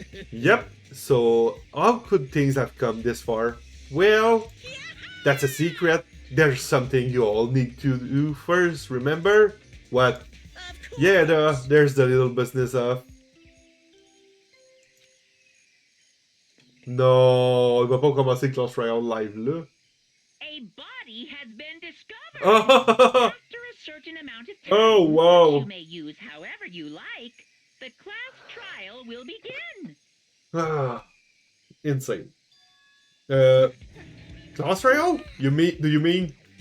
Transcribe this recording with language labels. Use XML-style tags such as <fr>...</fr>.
<en>Yep, so how could things have come this far? Well, that's a secret. There's something you all need to do first, remember? What? Of course. Yeah, there's the little business of...</en> <fr>Non, il va pas commencer Clash Royale live là.</fr> <en>A body has been discovered. Oh, After a certain amount of time, Oh, wow. which you may use however you like, the class trial will begin. ah, insane. Clash Royale? Do you mean?</en>